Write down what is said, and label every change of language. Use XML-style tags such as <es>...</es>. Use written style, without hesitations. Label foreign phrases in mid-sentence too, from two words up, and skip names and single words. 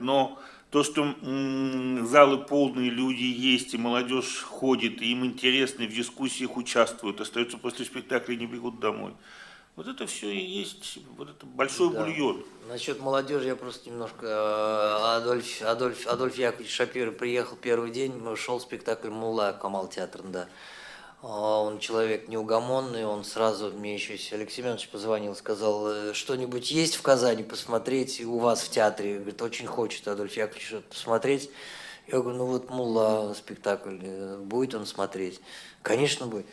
<ru>Но то, что залы полные, люди есть, и молодежь ходит, и им интересно, и в дискуссиях участвуют, остаются после спектакля и не бегут домой. Вот это все и есть вот это большой бульон. Насчет молодежи я просто немножко... Адольф Яковлевич Шапира приехал первый день, шел спектакль «Мулла», Камал театр, да. Он человек неугомонный, он сразу, мне еще Алексей Семенович позвонил, сказал: что-нибудь есть в Казани посмотреть у вас в театре? Говорит, очень хочет Адольф Яковлевич что-то посмотреть. Я говорю, вот «Мулла» спектакль, будет он смотреть? Конечно, будет.</ru>